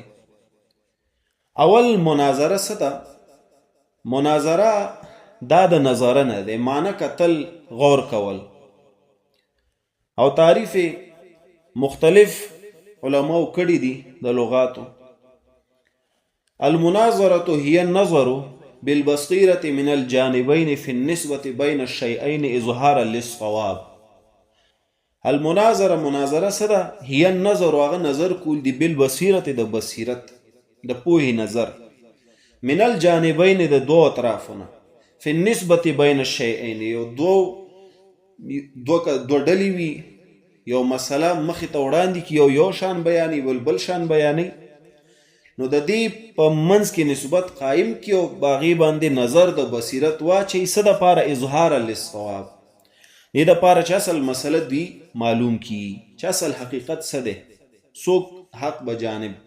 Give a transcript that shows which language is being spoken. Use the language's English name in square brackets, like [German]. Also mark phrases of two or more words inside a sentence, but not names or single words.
[Pashto] اول مناظره څه ده؟ مناظره دا د نظاره نه دی، معنی کتل، غور کول. او تعریف مختلف علماء کړي دي د لغاتو. [Arabic] المناظره هي النظر بالبصيرة من الجانبين في النسبة بين الشيئين إظهارا للصواب. [Pashto] المناظره مناظره صدا [Arabic] هي النظر [Pashto] واغه نظر کول دی بالبصیرت د بصیرت د پوهی نظر [Arabic] من الجانبین [Pashto] د دو اطرافونه [Arabic] فی النسبة بین الشیئین [Pashto] یو دو ډلې وي یو مسله مخې ته وړاندې کی یو شان بیانی بل شان بیانی نو د دې په منځ کې نسبت قائم کی او باغی باندې نظر د بصیرت واچي څه د پاره [Arabic] اظهار للصواب [Pashto] دې د پاره چې اصل مسله دی معلوم کی چې اصل حقیقت څه ده څوک حق بجانب ده.